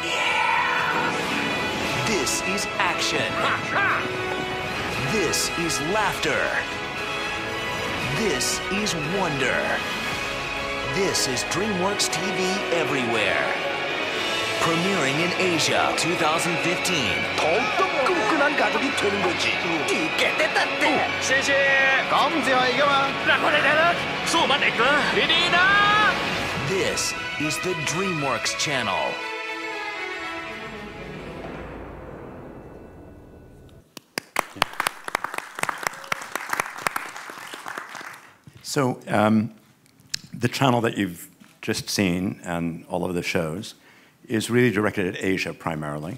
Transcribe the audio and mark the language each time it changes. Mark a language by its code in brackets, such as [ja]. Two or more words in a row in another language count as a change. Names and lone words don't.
[en] This is action. This is laughter. This is wonder. This is DreamWorks TV everywhere. Premiering in Asia 2015. [ko] 더욱더 끈끈한 가족이 되는 거지. 이게 됐다대. [yue] 謝謝。咁就係㗎嘛。嗱，我哋睇啦，蘇文嚟啦，你哋啦。 [en] This is the DreamWorks Channel. So the channel that you've just seen and all of the shows is really directed at Asia primarily.